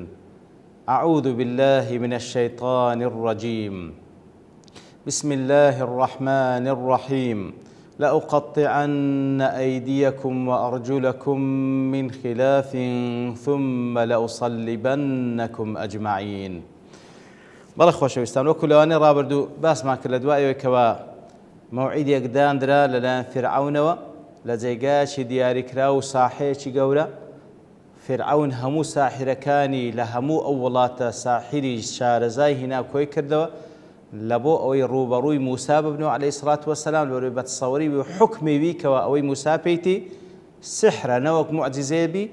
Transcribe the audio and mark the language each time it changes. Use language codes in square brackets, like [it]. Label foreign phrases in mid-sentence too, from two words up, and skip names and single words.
[ar] أعوذ بالله من الشيطان الرجيم. بسم الله الرحمن الرحيم. لأقطعن أيديكم وأرجلكم من خلاف ثم لأصلبنكم أجمعين. [ckb] بەڵێ خۆشەویستان وەکو لەوانەیە ڕابردوو باسمان کرد لە دوایەوەی کەوا مەوعیدێک دانرا لەلایەن فیرعەونەوە لە جێگایەکی دیاریکرا و ساحەیەکی گەورە. فیرعەون هەموو ساحیرەکانی لە هەموو ئەو وڵاتە ساحیری شارەزای هینا کۆی کردەوە لە بۆ ئەوەی ڕوبەڕووی موسا ببنەوە [ar] عەلەیهی سڵات وەسەلام [ckb] لەوەی بەتسەوەری و حوکمی بی کەوا ئەوەی موسا پێیتی سحرە نەوەک موعجزەیە بی.